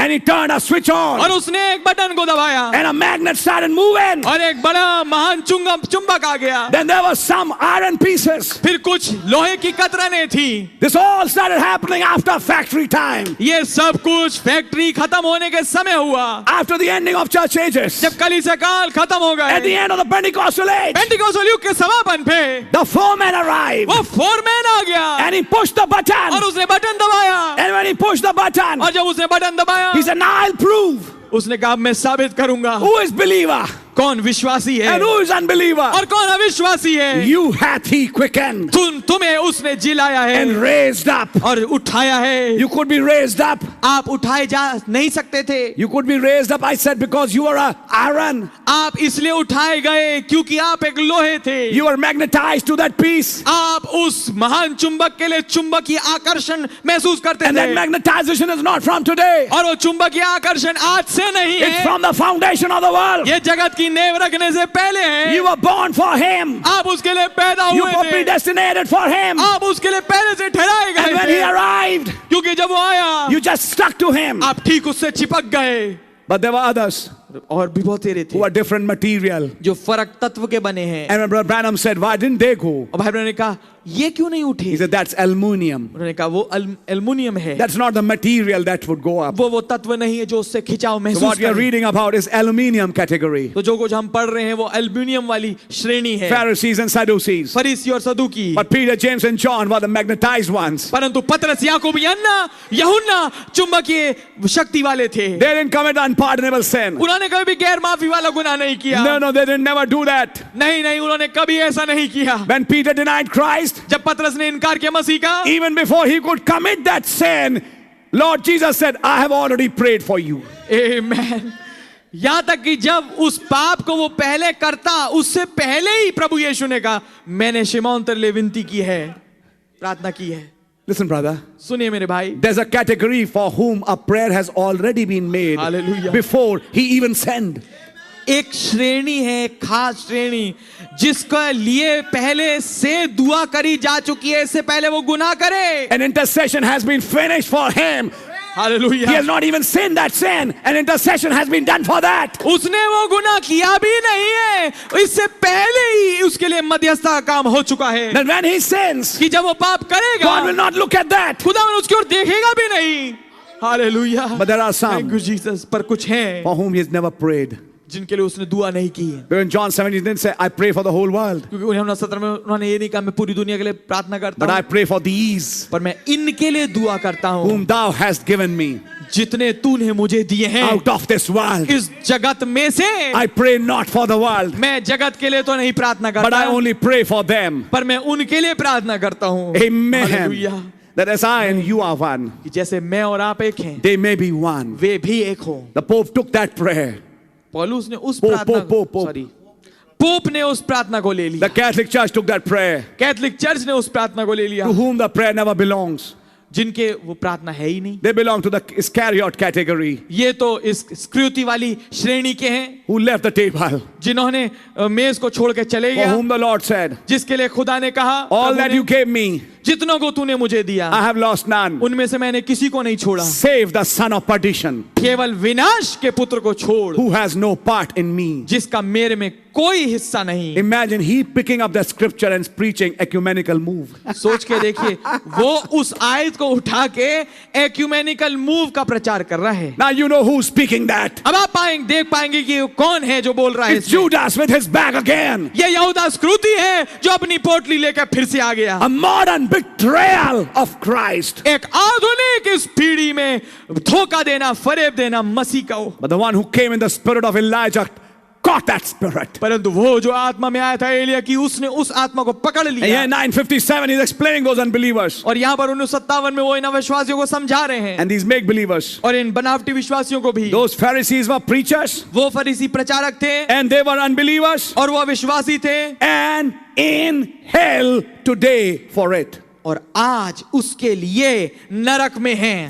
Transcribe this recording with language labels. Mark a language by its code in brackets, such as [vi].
[en] and he turned a switch on [hi] और उसने एक बटन को दबाया [en] and a magnet started moving. [hi] और एक बड़ा महान चुंबक आ गया। [en] Then there was some iron pieces. [hi] फिर कुछ लोहे की कतरनें थी। [en] This all started happening after factory time, [hi] ये सब कुछ फैक्ट्री खत्म होने के समय हुआ, [en] after the ending of church ages, [hi] जब कलीसिया काल खत्म हो [en] at the [hi] गए, [en] end of the Pentecostal age. [hi] Pentecostal युग के समापन पे [en] The foreman arrived [hi] वो फोरमैन आ गया [en] and he pushed the button. [hi] और उसने बटन दबाया, [en] And when he pushed the button, [hi] और जब उसने बटन दबाया, [en] he said, now I'll prove [hi] उसने कहा मैं साबित करूंगा [en] who is believer [hi] कौन विश्वासी है [en] and who is unbeliever. [hi] और कौन अविश्वासी है। [en] You hath he quickened [hi] तुम्हें उसने जिलाया है [en] and raised up. [hi] और उठाया है। [en] You could be raised up. [hi] आप उठाए जा नहीं सकते थे। [en] You could be raised up, I said, because you are a iron. [hi] आप इसलिए उठाए गए क्योंकि आप एक लोहे थे। [en] You are magnetized to that piece. [hi] आप उस महान चुंबक के लिए चुंबकीय आकर्षण महसूस करते [en] And that [hi] थे, [en] magnetization is not from today. [hi] और वो चुंबकीय आकर्षण आज से नहीं [en] It's [hi] है, [en] from the foundation of the world. [hi] ये जगत की नेव रखने से पहले है। [en] You were born for him. [hi] आप उसके लिए पैदा [en] You [hi] हुए [en] were [hi] थे, [en] predestinated for him. [hi] आप उसके लिए पहले से ठहराए [en] And [hi] गए [en] when he [hi] थे, [en] arrived, [hi] क्योंकि जब वो आया [en] you just stuck to him. [hi] आप ठीक उससे चिपक गए। [en] But there were others [hi] और भी बहुत तेरे थे [en] who are different material. [hi] जो फर्क तत्व के बने हैं। [en] And when Brother Branham said, why didn't they go? [hi] और भाई बहनों ने कहा ये क्यों नहीं उठे? [en] He said, that's aluminium. [hi] उन्होंने कहा वो एल्युमिनियम है, [en] That's not the material that would go up. [hi] वो तत्व नहीं है जो उससे खिंचाव [en] So [hi] महसूस [en] what we are [hi] करे। [en] reading about is aluminium category. [hi] तो जो कुछ हम पढ़ रहे हैं वो एल्युमिनियम वाली श्रेणी है, [en] Pharisees and Sadducees. [hi] फरीसी और सदूकी। [en] But Peter, James and John were the magnetized ones. [hi] परंतु पतरस, याकूब, यूहन्ना चुंबकीय शक्ति वाले थे। [en] They didn't commit unpardonable sin. [hi] उन्होंने कभी भी गैर माफी वाला गुनाह नहीं किया। [en] No, they didn't never do that. [hi] नहीं, उन्होंने कभी ऐसा नहीं किया। [en] When Peter denied Christ, [hi] जब पतरस ने इनकार किया मसीह का, [en] even before he could commit that sin, Lord Jesus said, I have already prayed for you. [hi] आमेन। यहां तक कि जब उस पाप को वो पहले करता, उससे पहले ही प्रभु यीशु ने कहा मैंने शिमोन तेरे लिए विनती की है, प्रार्थना की है। [en] Listen, brother. [hi] सुनिए मेरे भाई, [en] There's a category for whom a prayer has already been made Hallelujah. before he even sent. [hi] एक श्रेणी है, एक खास श्रेणी जिसके लिए पहले से दुआ करी जा चुकी है, इससे पहले वो गुनाह करे। [en] An intercession has been finished for him. [hi] Hallelujah. [en] He has not even sinned that sin. An intercession has been done for that. [hi] उसने वो गुनाह किया भी नहीं है, इससे पहले ही उसके लिए मध्यस्थता का काम हो चुका है। [en] Then when he sins, [hi] कि जब वो पाप करेगा, [en] God will not look at that. [hi] खुदा उसकी ओर देखेगा भी नहीं। Hallelujah. [en] But there are some Thank you, Jesus। [hi] पर कुछ हैं [en] for whom he has never prayed. [hi] जिनके लिए उसने दुआ नहीं की है, [en] When John 17 he didn't say, I pray for the whole world, [hi] क्योंकि उन्होंने 17 में उन्होंने ये नहीं कहा मैं पूरी दुनिया के लिए प्रार्थना करता [en] but I [hi] हूँ, [en] pray for these [hi] पर मैं इनके लिए दुआ करता हूँ [en] whom thou hast given me [hi] जितने तूने मुझे दिए हैं [en] out of this world. [hi] इस जगत में से। [en] I pray not for the world, [hi] मैं जगत के लिए तो नहीं प्रार्थना [en] but [hi] करता, [en] I only pray for them. [hi] पर मैं उनके लिए प्रार्थना करता हूँ। [en] Amen. [hi] Hallelujah. [en] that as I and you are one, [hi] कि जैसे मैं और आप एक हैं, [en] they may be one. [hi] वे भी एक हो। [en] The Pope took that prayer. [hi] पौलुस ने उस पोप, प्रार्थना पोप, पोप। सॉरी पोप ने उस प्रार्थना को ले लिया। [en] The Catholic Church took that prayer. [hi] Catholic church ने उस प्रार्थना को ले लिया। [en] To whom the prayer never belongs. [hi] जिनके वो प्रार्थना है ही नहीं, [en] They belong to the Iscariot category, [hi] ये तो इस स्क्रूति वाली श्रेणी के हैं, [en] who left the table. [hi] जिन्होंने मेज को छोड़ के चले [en] For [hi] गया, [en] whom the Lord said, [hi] जिसके लिए खुदा ने कहा, [en] all [hi] प्रभु [en] that [hi] ने, [en] you gave me, [hi] जितनों को तूने मुझे दिया, [en] I have lost none. [hi] उनमें से मैंने किसी को नहीं छोड़ा, [en] Save the son of perdition, [hi] केवल विनाश के पुत्र को छोड़, [en] who has no part in me. [hi] जिसका मेरे में कोई हिस्सा नहीं। [en] Imagine he picking up the scripture and preaching ecumenical move. [hi] सोच के देखिए, वो उस आयत को उठा के एक्यूमेनिकल मूव का प्रचार कर रहा है। [en] Now you know who's speaking that. [hi] अब आप देख पाएंगे कि कौन है जो बोल रहा है [en] It's [hi] इसमें। [en] Judas with his bag again. [hi] ये यहूदा स्क्रूति है जो अपनी पोटली लेकर फिर से आ गया। [en] A modern betrayal of Christ. [hi] एक आधुनिक इस पीढ़ी में धोखा देना, फरेब देना मसीह को। [en] But the one who came in the spirit of Elijah caught that spirit. [hi] परंतु वो जो आत्मा में आया था एलिया की, उसने उस आत्मा को पकड़ [en] And [hi] लिया। [en] here in 957 he's explaining those unbelievers [hi] और यहाँ पर 1957 में वो इन अविश्वासियों को समझा रहे हैं, [en] and these make believers. [hi] और इन बनावटी विश्वासियों को भी। [en] Those Pharisees were preachers [hi] वो फरीसी प्रचारक थे [en] and they were unbelievers [hi] और वो अविश्वासी थे, [en] and in hell today for it. [hi] और आज उसके लिए नरक में हैं।